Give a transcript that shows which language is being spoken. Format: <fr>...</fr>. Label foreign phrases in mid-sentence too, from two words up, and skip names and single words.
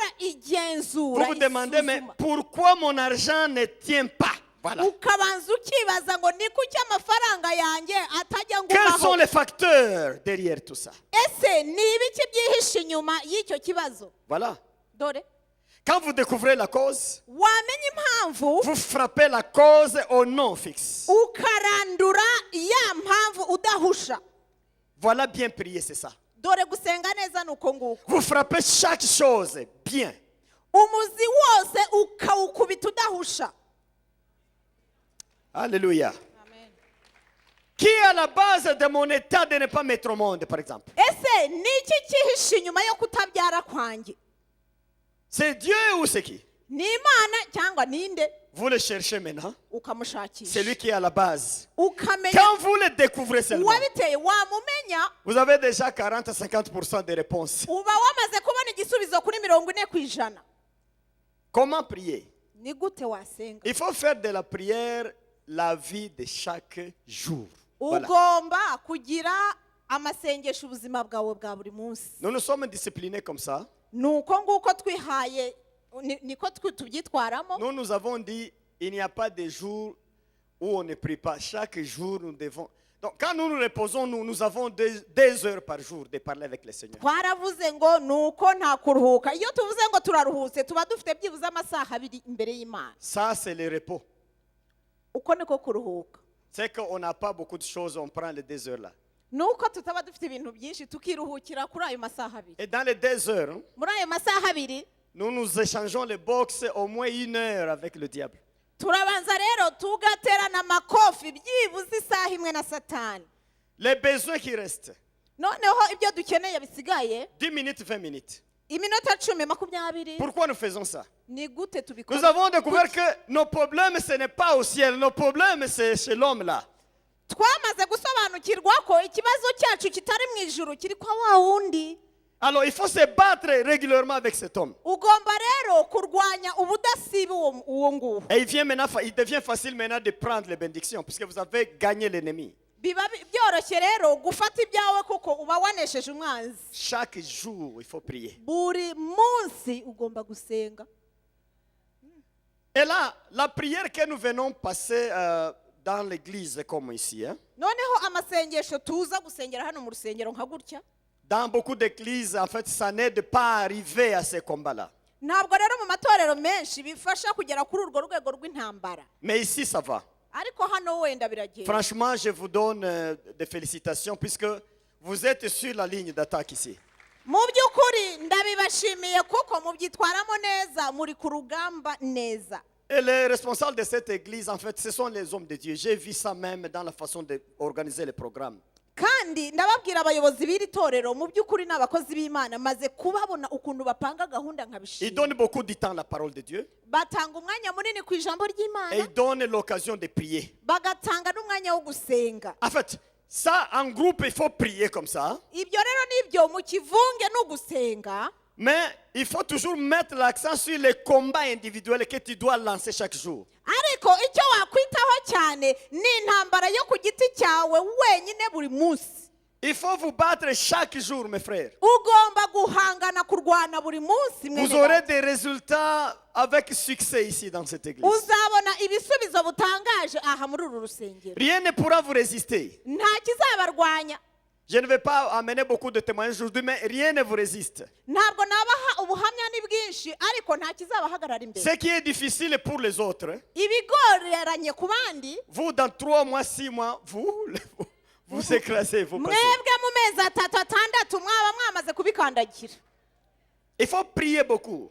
<fr>Vous</fr> <rw>igenzura</rw> <fr>vous demandez, mais</fr> <rw>isuzuma.</rw> <fr>pourquoi mon argent ne tient pas? Voilà.</fr> <rw>ukabanza ukibaza ngo ni kuki amafaranga yanjye atajya</rw> <fr>Quels sont</fr> <rw>ngumaho</rw> <fr>les facteurs derrière tout ça?</fr> <rw>ese ni ibiki byihishe inyuma y'icyo kibazo</rw> <fr>Voilà.</fr> <rw>dore</rw> <fr>Quand vous découvrez la cause,</fr> <rw>wamenya impamvu</rw> <fr>vous frappez la cause au nom fixe.</fr> <rw>ukarandura ya mpamvu udahusha</rw> <fr>Voilà bien prier, c'est ça.</fr> <rw>dore gusenga neza ni uko nguko</rw> <fr>Vous frappez chaque chose bien.</fr> <rw>umuzi wose ukawukubita udahusha</rw> <fr>Alléluia. Qui est à la base de mon état de ne pas mettre au monde, par exemple?</fr> <rw>ese ni iki cyihishe inyuma yo kutabyara kwanjye</rw> <fr>C'est Dieu ou c'est qui?</fr> <rw>ni imana cyangwa ninde</rw> <fr>Vous le cherchez maintenant.</fr> <rw>ukamushakisha</rw> <fr>C'est lui qui est à la base.</fr> <rw>ukamenya</rw> <fr>Quand vous le découvrez seulement,</fr> <rw>uwabiteye wamumenya</rw> <fr>vous avez déjà 40 à 50% de réponses.</fr> <rw>uba wamaze kubona igisubizo kuri 40%.</rw> <fr>Comment prier?</fr> <rw>ni gute wasenga</rw> <fr>Il faut faire de la prière la vie de chaque jour. Voilà.</fr> <rw>ugomba kugira amasengesho ubuzima bwawe bwa buri munsi</rw> <fr>Nous nous sommes disciplinés comme ça.</fr> <rw>ni uko nguko twihaye niko tubyitwaramo</rw> <fr>Nous nous avons dit, il n'y a pas de jour où on ne prie pas. Chaque jour, nous devons... Donc, quand nous nous reposons, nous avons 2 heures par jour de parler avec le Seigneur.</fr> <rw>twaravuze ngo ni uko nta kuruhuka iyo tuvuze ngo turaruhutse tuba dufite byibuze amasaha 2 imbere y'Imana</rw> <fr>Ça, c'est le repos.</fr> <rw>uko niko kuruhuka</rw> <fr>C'est qu'on n'a pas beaucoup de choses, on prend les 2 heures là.</fr> <rw>ni uko tutaba dufite ibintu byinshi tukiruhukira kuri ayo masaha 2</rw> <fr>Et dans les 2 heures,</fr> <rw>muri ayo masaha 2</rw> <fr>nous échangeons les box au moins 1 heure avec le diable.</fr> <rw>turabanza rero tugaterana amakofi byibuze isaha imwe na satani</rw> <fr>Les besoins qui restent,</fr> <rw>noneho ibyo dukeneye bisigaye</rw> <fr>10 minutes, 20 minutes.</fr> <rw>iminota 10 20</rw> <fr>Pourquoi nous faisons ça?</fr> <rw>ni gute</rw> <fr>Nous</fr> <rw>tubikora</rw> <fr>avons découvert que nos problèmes, ce n'est pas au ciel. Nos problèmes, c'est chez l'homme là.</fr> <rw>twamaze gusobanukirwa ko ikibazo cyacu kitari mu ijuru kiri kwa wa wundi.</rw> <fr>Alors il faut se battre régulièrement avec cet homme.</fr> <rw>Ugomba rero kurwanya ubudasiba uwo nguwo.</rw> <fr>Et il devient facile maintenant de prendre les bénédictions puisque vous avez gagné l'ennemi.</fr> <rw>Biba byoroshye rero gufata ibyawe kuko uba wanesheje umwanzi.</rw> <fr>Chaque jour, il faut prier.</fr> <rw>Buri munsi ugomba gusenga.</rw> <fr>Et là, la prière que nous venons passer dans l'église comme ici, hein,</fr> <rw>Noneho amasengesho tuza gusengera hano mu rusengero nka gutya.</rw> <fr>dans beaucoup d'églises, en fait, ça n'aide pas à arriver à ces combats-là.</fr> <rw>Ntabwo rero mu matorero menshi bifasha kugera kuri urwo rwego rw'intambara.</rw> <fr>Mais ici, ça va.</fr> <rw>Ariko hano wenda biragenda.</rw> <fr>Franchement, je vous donne des félicitations puisque vous êtes sur la ligne d'attaque ici.</fr> <rw>Mu by'ukuri ndabibashimiye kuko mubyitwaramo neza muri ku rugamba neza.</rw> <fr>Et les responsables de cette église, en fait, ce sont les hommes de Dieu. J'ai vu ça même dans la façon d'organiser les programmes.</fr> <rw>Kandi ndababwira abayobozi b'iri torero mu by'ukuri n'abakozi b'Imana maze kubabona ukuntu bapanga gahunda</rw> <fr>Ils</fr> <rw>nkabishima.</rw> <fr>donnent beaucoup de temps à la parole de Dieu</fr> <rw>Batanga umwanya munini ku ijambo</rw> <fr>et</fr> <rw>ry'Imana,</rw> <fr>ils donnent l'occasion de prier.</fr> <rw>bagatanga n'umwanya wo gusenga.</rw> <fr>En fait, ça, en groupe, il faut prier comme ça.</fr> <rw>Ibyo rero nibyo mu kivunge no gusenga,</rw> <fr>Mais il faut toujours mettre l'accent sur les combats individuels que tu dois lancer chaque jour.</fr> <rw>ariko icyo wakwitaho cyane ni intambara yo ku giti cyawe wenyine buri munsi.</rw> <fr>Il faut vous battre chaque jour, mes frères.</fr> <rw>Ugomba guhangana kurwana buri munsi mwene</rw> <fr>Vous aurez</fr> <rw>data.</rw> <fr>des résultats avec succès ici dans cette église.</fr> <rw>Uzabona ibisubizo butangaje aha muri uru rusengero.</rw> <fr>Rien ne pourra vous résister.</fr> <rw>Nta kizabarwanya.</rw> <fr>Je ne vais pas amener beaucoup de témoignages aujourd'hui, mais rien ne vous résiste.</fr> <rw>Ntabwo nabaha ubuhamya ni bwinshi ariko nta kizabahagarara imbere.</rw> <fr>Ce qui est difficile pour les autres,</fr> <rw>Ibigoreranye ku bandi,</rw> <fr>vous, dans 3 mois, 6 mois, vous écrasez, vous passez.</fr> <rw>mwebwe mu mezi 3-6 mwaba mwamaze kubikandagira.</rw> <fr>Il faut prier beaucoup.</fr>